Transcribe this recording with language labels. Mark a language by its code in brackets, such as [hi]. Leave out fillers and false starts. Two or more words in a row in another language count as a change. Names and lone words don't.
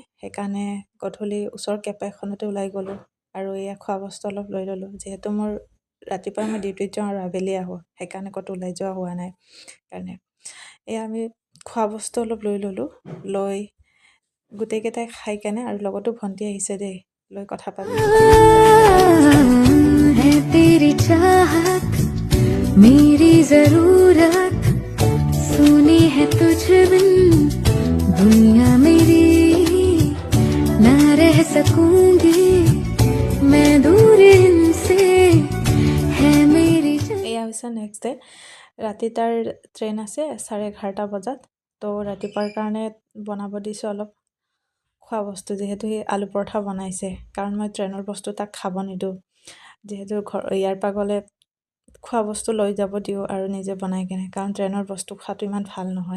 [as] সেইকাৰণে গধূলি ওচৰৰ কেফে এখনতে ওলাই গ'লোঁ আৰু এয়া খোৱা বস্তু অলপ লৈ ল'লোঁ। যিহেতু মোৰ ৰাতিপুৱা মই ডিউটিত যাওঁ আৰু আবেলি আহোঁ, সেইকাৰণে ক'তো ওলাই যোৱা হোৱা নাই কাৰণে এয়া আমি খোৱা বস্তু অলপ লৈ ল'লোঁ। লৈ গোটেইকেইটাই খাই কেনে, আৰু লগতো ভণ্টি আহিছে দেই, লৈ কথা পাতিলোঁ। [hi] है तेरी चाहत मेरी जरूरत सुनी है तुझ बिन दुनिया मेरी ना रह सकूंगी मैं दूर इनसे है मेरी [as] এয়া হৈছে [en] next day. [as] ৰাতি তাৰ ট্ৰেইন আছে 11:30 বজাত। তো ৰাতিপুৱাৰ কাৰণে বনাব দিছোঁ অলপ খোৱা বস্তু, যিহেতু সি আলু পৰঠা বনাইছে, কাৰণ মই ট্ৰেইনৰ বস্তু তাক খাব নিদিওঁ। যিহেতু ইয়াৰ পৰা গ'লে খোৱা বস্তু লৈ যাব দিওঁ আৰু নিজে বনাই কেনে, কাৰণ ট্ৰেইনৰ বস্তু খোৱাটো ইমান ভাল নহয়।